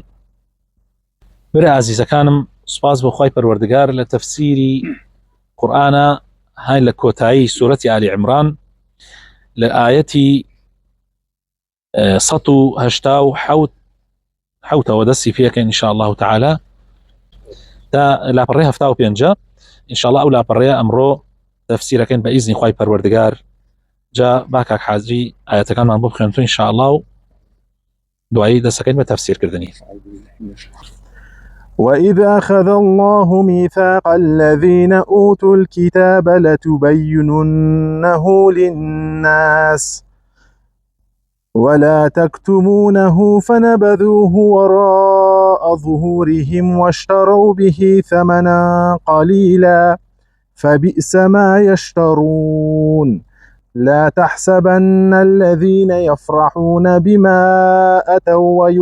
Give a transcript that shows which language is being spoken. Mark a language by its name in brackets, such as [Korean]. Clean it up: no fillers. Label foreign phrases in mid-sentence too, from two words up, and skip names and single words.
[Central Kurdish] برە عزیزەکانم، سوپاس بەخوای پەروەردگار لە تەفسیری قورئانە هاي لە کۆتایی سوورەتی ئالی عیمران لە ئایەتی 187 دەستی پێکەین [Arabic] ئینشاء الله تعالی [Central Kurdish] تا لاپەڕێ 75 [Arabic] ئینشاء الله [Central Kurdish] ئەو لاپەڕێیە ئەمڕۆ تەفسیرەکەین بە ئیزنی خوای پەروەردگار. جا با کاک حاجی ئاەتەکانمان بۆ بخوێنتون [Arabic] ئینشاء الله [Central Kurdish] و دوایی دەسەکەین بە تەفسیرکردنی. [Arabic] وَإِذْ أَخَذَ اللَّهُ مِيثَاقَ الَّذِينَ أُوتُوا الْكِتَابَ لَتُبَيِّنُنَّهُ لِلنَّاسِ وَلَا تَكْتُمُونَهُ فَنَبَذُوهُ وَرَاءَ ظُهُورِهِمْ وَاشْتَرَوْا بِهِ ثَمَنًا قَلِيلًا فَبِئْسَ مَا يَشْتَرُونَ لا تحسبن الذين يفرحون بما أتوا